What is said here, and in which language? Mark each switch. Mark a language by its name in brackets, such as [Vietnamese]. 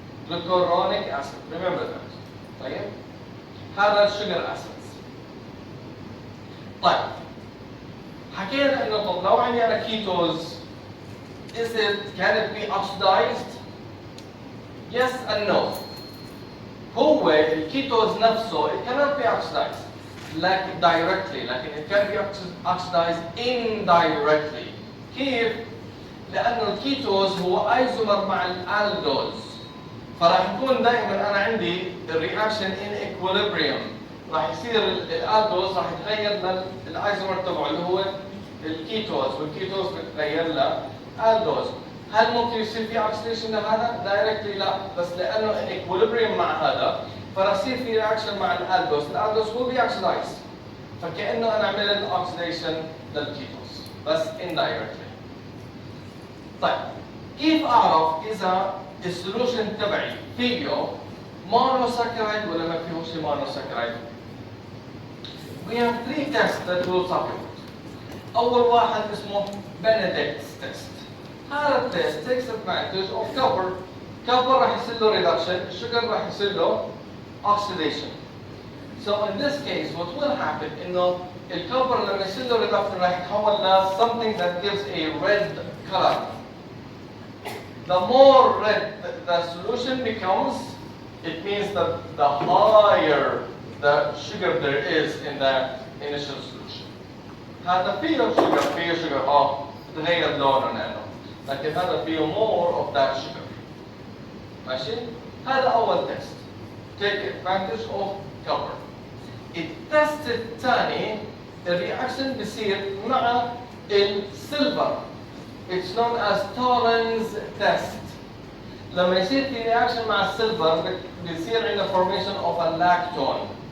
[English] glucuronic acid. Remember that. [Arabic] طيب هذا الشجر acids. طيب حكينا انه طب لو عندي انا كيتوز [English] can it be oxidized? Yes and no. [Arabic] هو الكيتوز نفسه [English] it cannot be oxidized like directly لكن it can be oxidized indirectly. [Arabic] كيف؟ لانه الكيتوز هو ايزومر مع الالدوز. فراح يكون دائما انا عندي الرياكشن ان اكويليبريم. راح يصير الالدوز راح يتغير للايزومر تبعه اللي هو الكيتوز والكيتوز بتتغير لالدوز. هل ممكن يصير في اوكسيديشن لهذا؟ دايركتلي لا، بس لانه ان اكويليبريم مع هذا فراح يصير في رياكشن مع الالدوز. [English] الالدوز will be oxidized. [Arabic] فكانه انا عملت اوكسيديشن للكيتوز بس indirectly. طيب كيف اعرف اذا السولوشن تبعي فيه monosaccharide ولا ما فيهوش monosaccharide؟ [English] We have 3 tests that will supplement. [Arabic] أول واحد اسمه Benedict's test. هذا التست [English] takes advantage of copper. [Arabic] Copper راح يصير له reduction, sugar راح يصير له oxidation. [English] So in this case, what will happen [Arabic] إنه الكوبر لما يصير له [English] reduction [Arabic] راح يتحول ل [English] something that gives a red color. The more red the solution becomes, it means that the higher the sugar there is in the initial solution. [Arabic] هذا فيه sugar تغير لونه لأنه، لكن هذا فيه [English] more of that sugar. [Arabic] ماشي؟ هذا أول test. [English] Take advantage of copper. [Arabic] التست الثاني الرياكشن بيصير مع السيلفر. [English] It's known as Torrens test. [Arabic] لما يصير في رياكشن مع السيلفر بيصير عندنا [English] formation of a lactone.